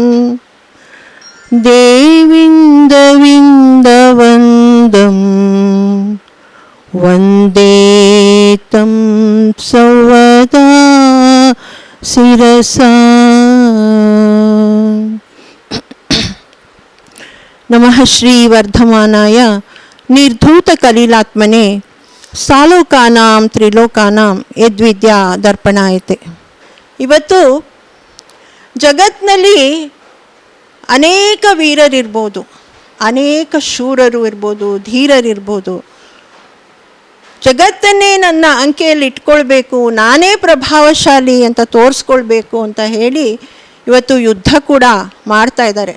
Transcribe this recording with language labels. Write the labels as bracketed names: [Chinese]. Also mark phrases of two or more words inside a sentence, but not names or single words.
[Sanskrit] देविन्दविन्दवन्दं वन्दे तं सर्वदा शिरसा। नमः श्री वर्धमानाय निर्धूतकलिलात्मने ಸಾಲೋಕಾನಾಂ ತ್ರಿಲೋಕಾನಾಂ ಯದ್ವಿದ್ಯಾ ದರ್ಪಣಾಯತೆ. [Kannada] ಇವತ್ತು ಜಗತ್ತಿನಲ್ಲಿ ಅನೇಕ ವೀರರಿರ್ಬೋದು, ಅನೇಕ ಶೂರರು ಇರ್ಬೋದು, ಧೀರರಿರ್ಬೋದು. ಜಗತ್ತನ್ನೇ ನನ್ನ ಅಂಕೆಯಲ್ಲಿ ಇಟ್ಕೊಳ್ಬೇಕು, ನಾನೇ ಪ್ರಭಾವಶಾಲಿ ಅಂತ ತೋರಿಸ್ಕೊಳ್ಬೇಕು ಅಂತ ಹೇಳಿ ಇವತ್ತು ಯುದ್ಧ ಕೂಡ ಮಾಡ್ತಾ ಇದ್ದಾರೆ.